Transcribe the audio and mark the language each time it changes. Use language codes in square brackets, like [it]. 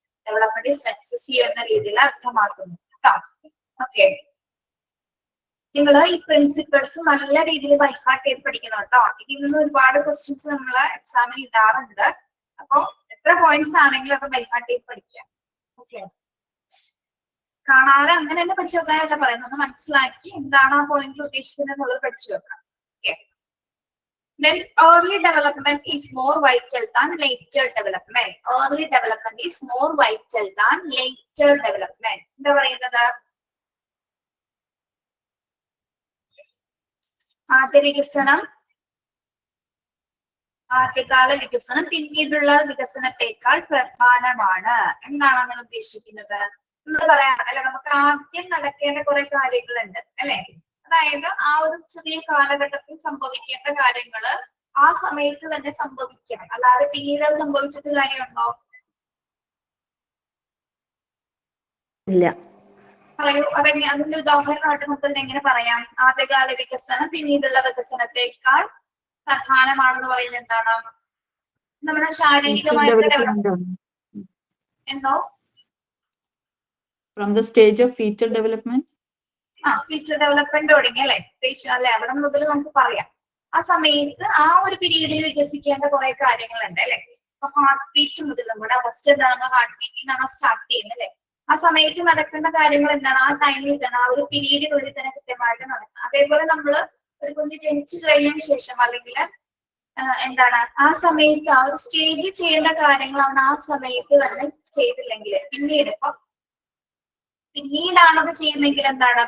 [ml] Development successive എന്ന രീതിയിൽ അർത്ഥമാക്കുന്നു കേട്ടോ. ഓക്കെ, നിങ്ങൾ ഈ പ്രിൻസിപ്പിൾസ് നല്ല രീതിയിൽ ബൈഹാർട്ട് ചെയ്ത് പഠിക്കണം കേട്ടോ. ഇതിൽ നിന്ന് ഒരുപാട് ക്വസ്റ്റ്യൻസ് നമ്മൾ എക്സാമിന് ഇടാറുണ്ട്. അപ്പൊ എത്ര പോയിന്റ്സ് ആണെങ്കിലും അത് ബൈഹാർട്ട് ചെയ്ത് പഠിക്കാം. ഓക്കെ, കാണാതെ അങ്ങനെ തന്നെ പഠിച്ചു വെക്കാനല്ല പറയുന്നത്, ഒന്ന് മനസ്സിലാക്കി എന്താണ് ആ പോയിന്റ് ഉദ്ദേശിക്കുന്നത് എന്നുള്ളത് പഠിച്ചു വെക്കാം. [en] Okay, then early development is more vital than later development. Early development is more vital than later development. [ml] എന്താ പറയുന്നത്? ആദ്യകാല വികസനം പിന്നീടുള്ള വികസനത്തെക്കാൾ പ്രധാനമാണ് എന്നാണ് അങ്ങനെ ഉദ്ദേശിക്കുന്നത്. നമ്മൾ പറയാം അല്ലെ, നമുക്ക് ആദ്യം നടക്കേണ്ട കുറെ കാര്യങ്ങളുണ്ട് അല്ലെ? അതായത് ആ ഒരു ചെറിയ കാലഘട്ടത്തിൽ സംഭവിക്കേണ്ട കാര്യങ്ങള് ആ സമയത്ത് തന്നെ സംഭവിക്കണം, അല്ലാതെ പിന്നീട് സംഭവിച്ചിട്ട് കാര്യമുണ്ടോ? ഇല്ല. പറയൂ, അതെങ്ങനെ? അതിന്റെ ഉദാഹരണമായിട്ട് നമുക്ക് എങ്ങനെ പറയാം? ആദ്യകാല വികസനം പിന്നീടുള്ള വികസനത്തെക്കാൾ പ്രധാനമാണെന്ന് പറയുന്നത് എന്താണ്? നമ്മുടെ ശാരീരികമായിട്ടുള്ള ഡെവലപ്മെന്റ്. എന്തോ? [en] From the stage of fetal development. [ml] Feature development തുടങ്ങി അല്ലെ? അല്ലെ, അവിടെ മുതൽ നമുക്ക് പറയാം. ആ സമയത്ത് ആ ഒരു പീരീഡിൽ വികസിക്കേണ്ട കുറെ കാര്യങ്ങളുണ്ട് അല്ലെ? അപ്പൊ ഹാർട്ട് ബീറ്റ് മുതൽ നമ്മുടെ ഫസ്റ്റ് എന്താണ് ഹാർട്ട് ബീറ്റിനാണ് സ്റ്റാർട്ട് ചെയ്യുന്നത് അല്ലെ? ആ സമയത്ത് നടക്കേണ്ട കാര്യങ്ങൾ എന്താണ്? ആ ടൈമിൽ തന്നെ, ആ ഒരു പീരീഡിനുള്ളിൽ തന്നെ കൃത്യമായിട്ട് നടക്കണം. അതേപോലെ നമ്മള് ഒരു കുഞ്ഞ് ജനിച്ചു കഴിഞ്ഞതിന് ശേഷം അല്ലെങ്കിൽ എന്താണ് ആ സമയത്ത് ആ ഒരു സ്റ്റേജിൽ ചെയ്യേണ്ട കാര്യങ്ങൾ അവൻ ആ സമയത്ത് തന്നെ ചെയ്തില്ലെങ്കിൽ പിന്നീടാണത് ചെയ്യുന്നെങ്കിൽ എന്താണ്?